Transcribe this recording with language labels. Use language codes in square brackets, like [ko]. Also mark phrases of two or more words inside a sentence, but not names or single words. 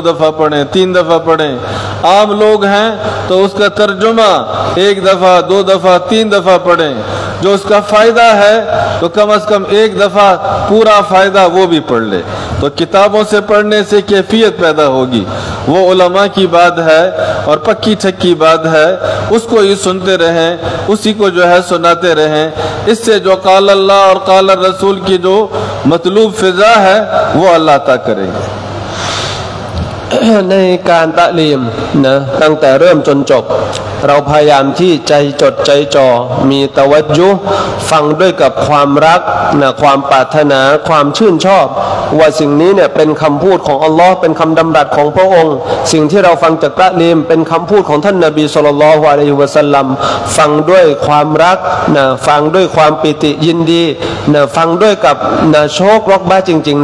[hi] दफ़ा पढ़ें तीन दफ़ा पढ़ें आम लोग हैं तो उसका तर्जुमा एक दफ़ा दो दफ़ा तीन दफ़ा पढ़ें जो उसका फ़ायदा है तो कम से कम एक दफ़ा पूरा फ़ायदा वो भी पढ़ ले तो किताबों से पढ़ने से कैफियत पैदा होगी वो उलमा की बात है और पक्की छक्की बात है उसको ही सुनते रहें उसी को जो है सुनाते रहें इससे जो [ar] قال الله [hi] और [ar] قال رسول [hi] की जो मतलूब फ़िज़ा है वो अल्लाह अता करेंगे [th] ในการตะลีมนะตั้งแต่เริ่มจนจบเราพยายามที่ใจจดใจจ่อมีตะวัจจุฟังด้วยกับความรักนะความปรารถนาความชื่นชอบว่าสิ่งนี้เนี่ยเป็นคำพูดของอัลลอฮ์เป็นคำดำรัสของพระองค์สิ่งที่เราฟังจากตะลีมเป็นคำพูดของท่านนบี [ar] صلى الله عليه وسلم [th] ฟังด้วยความรักนะฟังด้วยความปิติยินดีนะฟังด้วยกับนะโชครอกบ้าจริงๆ